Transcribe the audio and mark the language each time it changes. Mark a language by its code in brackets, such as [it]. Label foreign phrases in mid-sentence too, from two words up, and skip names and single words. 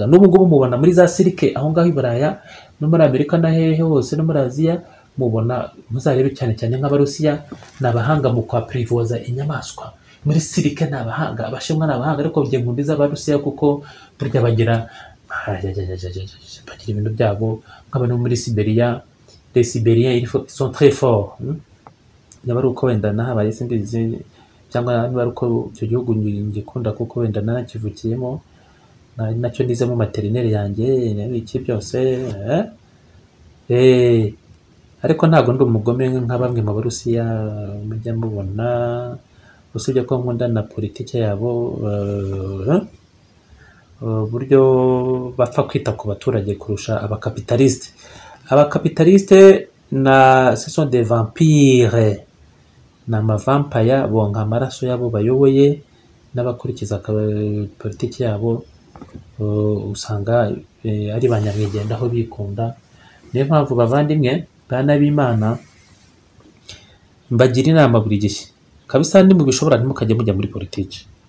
[rw] N'ubu ngubu mubona muri za sirike aho ngaho i Buraya no muri Amerika na hehe hose no muri Aziya, mubona, muzarebe cyane cyane nk'Abarusiya ni abahanga mu kwa privoza inyamaswa. Muri sirike ni abahanga, Abashinwa ni abahanga, ariko njye nkunda iz'Abarusiya kuko burya bagira ibintu byabo. Nk'abantu muri Siberia, [fr] les Sibériens ils sont très forts. [rw] Niba ari uko wenda nahabaye simbizi, cyangwa niba ari uko icyo gihugu ngikunda kuko wenda narakivukiyemo, nacyo nizemo materineri yanjye iki byose. Ariko ntabwo ndi umugome nka bamwe mu Barusiya mujya mubona usibye ko nkunda na politiki yabo, uburyo bapfa kwita ku baturage kurusha abakapitalisite. [fr] Abakapitalisite ce sont des vampires, [rw] ni amavampaya bonka amaraso yabo bayoboye n'abakurikiza politiki yabo, usanga ari ba nyamwigendaho bikunda. Niyo mpamvu bavandimwe bana b'Imana mbagira inama buri gihe kabisa, ni mu bishobora ntimukajye mujya muri politiki.